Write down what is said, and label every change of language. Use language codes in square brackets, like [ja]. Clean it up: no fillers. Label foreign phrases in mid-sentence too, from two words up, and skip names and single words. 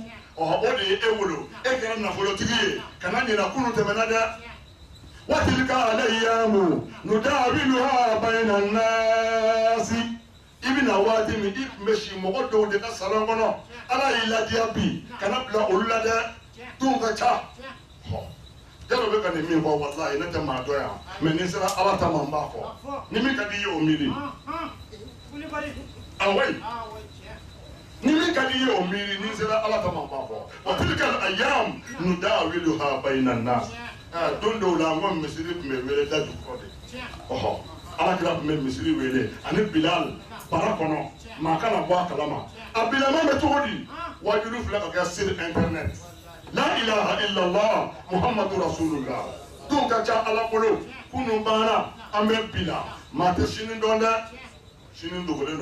[bm] o de ye e wolo e kɛra nafolotigi ye kana ɲina kunu tɛmɛna dɛ [ar] وتلك الأيام نداولها بين الناس [bm] i bɛna waati min i tun bɛ si mɔgɔ dɔw de ka salon kɔnɔ ala y'i ladiya bi kana bila olu la dɛ don ka ca jalo bɛ ka nin min fɔ walayi ne tɛ maa dɔ yan mɛ ni sera ala ta ma n b'a fɔ ni min ka di i ye o miiri awayi ni min ka di i ye o miiri ni sera ala ta ma n b'a fɔ [ar] وتلك أيام نداولها بين الناس [bm] don dɔw la n ko misiri tun bɛ wele da jukɔrɔ de alakira tun bɛ misiri wele ani bilal bara kɔnɔ maa kana bɔ a kalama a bilama bɛ cogo di wajulu filɛ ka kɛ siri internet la [ar] إله إلا الله محمد رسول الله [bm] don ka ca ala bolo kunu banna an bɛ bila maa tɛ sini dɔn dɛ sini dogolen